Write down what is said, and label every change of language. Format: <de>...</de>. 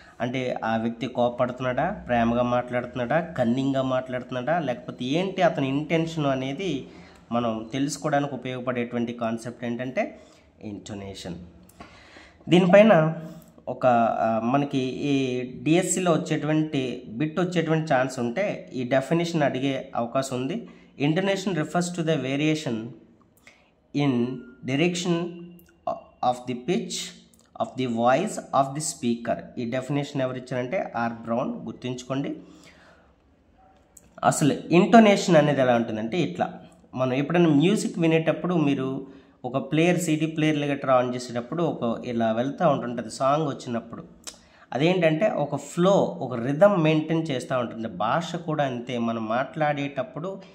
<te>అంటే ఆ వ్యక్తి కోపడుతున్నాడా, ప్రేమగా మాట్లాడుతున్నాడా, కన్నింగ్గా మాట్లాడుతున్నాడా, లేకపోతే ఏంటి అతని ఇంటెన్షన్ అనేది మనం తెలుసుకోవడానికి ఉపయోగపడేటువంటి కాన్సెప్ట్ ఏంటంటే ఇంటోనేషన్. దీనిపైన ఒక మనకి ఈ డిఎస్సిలో వచ్చేటువంటి బిట్ వచ్చేటువంటి ఛాన్స్ ఉంటే ఈ డెఫినేషన్ అడిగే అవకాశం ఉంది.</te> <en>Intonation refers to the variation in direction of the pitch of the voice of the speaker.</en> <te>ఈ డెఫినేషన్ ఎవరు ఇచ్చారంటే ఆర్ బ్రౌన్. గుర్తుంచుకోండి. అసలు ఇంటోనేషన్ అనేది ఎలా ఉంటుందంటే ఇట్లా, మనం ఎప్పుడైనా మ్యూజిక్ వినేటప్పుడు మీరు ఒక ప్లేయర్ సిడి ప్లేయర్ గట్రా ఆన్ చేసేటప్పుడు ఒక ఇలా వెళ్తూ ఉంటుంటుంది సాంగ్ వచ్చినప్పుడు. అదేంటంటే ఒక ఫ్లో, ఒక రిథమ్ మెయింటైన్ చేస్తూ ఉంటుంది. భాష కూడా అంతే, మనం మాట్లాడేటప్పుడు</te>